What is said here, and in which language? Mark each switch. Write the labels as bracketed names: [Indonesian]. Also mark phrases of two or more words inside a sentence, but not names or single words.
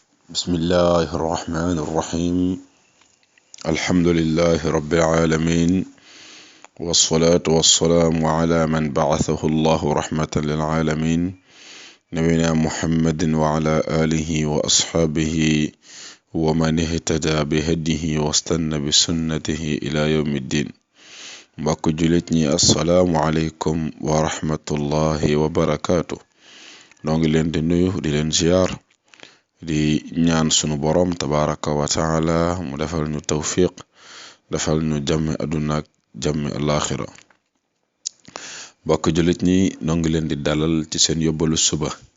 [Arabic] بسم الله الرحمن الرحيم الحمد لله رب العالمين والصلاة والسلام على من بعثه الله رحمة للعالمين نبينا محمد وعلى آله وأصحابه ومن اهتدى بهديه واستنى بسنته إلى يوم الدين [Wolof] mbokk jullit ñi [Arabic] السلام عليكم ورحمة الله وبركاته [Wolof] noo ngi leen di nuyu di leen ziyaar di ñaan sunu boroom [Arabic] تبارك وتعالى [Wolof] mu defal ñu tawfiq defal ñu jàmmi àdduna ak jàmmi alaxira mbokk jullit ñi noo ngi leen di dalal ci seen yóbbalu suba